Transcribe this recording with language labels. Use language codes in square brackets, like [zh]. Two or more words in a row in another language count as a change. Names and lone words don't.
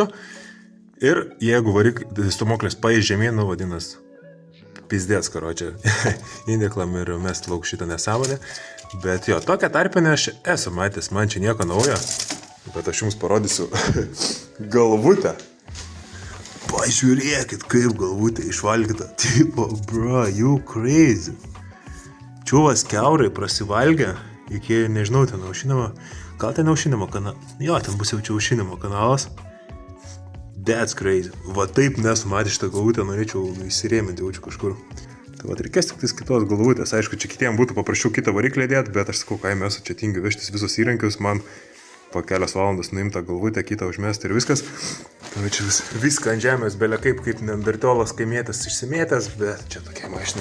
[lt] Ir jeigu stumoklis paeis žemyn, nu vadinas pizdėts, karočią, įdėklam ir mes lauk šitą nesąmonę. Bet jo, tokią tarpinę aš esu matęs, man čia nieko naujo. Bet aš jums parodysiu galvutę. Pažiūrėkit, kaip galvutė išvalgyta. Tipo, [en] bro, you crazy. [lt] Čiuvas kiaurai prasivalgė iki, nežinau, ten aušinimo. Gal ten aušinimo kanalas? Jo, ten bus jau čia aušinimo kanalas. [en] That's crazy. [lt] Va taip nesu matęs šitą galvutę, norėčiau įsirėminti jaučiu kažkur. Tai va, reikės tik tais kitos galvutės. Aišku, čia kitiem būtų paprašiau kitą variklį dėti, bet aš sakau, kaime esu čia tingiu vežtis visus įrankius, man po kelias valandas nuimta galvutę, kitą užmesti ir viskas. Tai čia viską ant žemės, belia kaip neandertiolas kaimietis išsimėtęs, bet čia tokie mašinai.